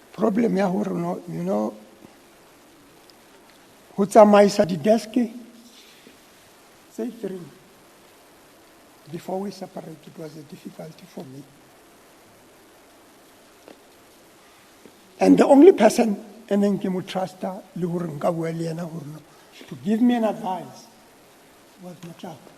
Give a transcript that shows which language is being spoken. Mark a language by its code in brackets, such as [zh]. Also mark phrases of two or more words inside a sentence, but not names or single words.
[en] problem [st] ya hore [en] no, you know, [st] ho tsamaisa di-desk tse 3 [en] before we separate, it was a difficulty for me. And the only person and then came truster to give me an advice was Matlawa.